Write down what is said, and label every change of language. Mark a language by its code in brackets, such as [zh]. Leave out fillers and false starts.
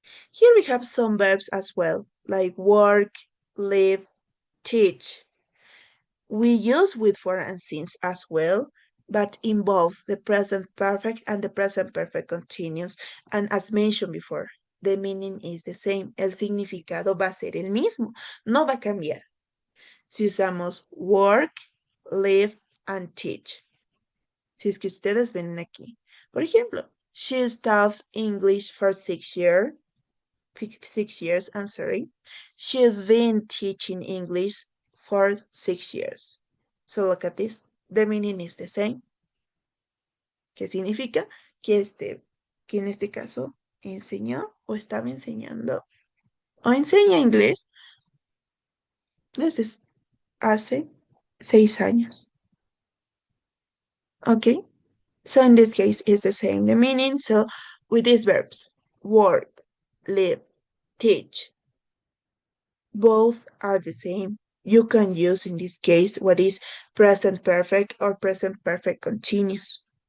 [en] Here we have some verbs as well, like work, live, teach. We use with for and since as well, but in both the present perfect and the present perfect continuous. And as mentioned before, the meaning is the same. [es] El significado va a ser el mismo, no va a cambiar. Si usamos work, live, and teach. Si es que ustedes ven aquí. Por ejemplo, [en] she taught English for 6 years. 6 years, I'm sorry. She's been teaching English for 6 years. So look at this. The meaning is the same. [es] ¿Qué significa? Que en este caso enseñó o estaba enseñando o enseña inglés desde hace 6 años. [en] Okay? So in this case, it's the same, the meaning. So with these verbs, work, live, teach, both are the same. You can use in this case what is present perfect or present perfect continuous.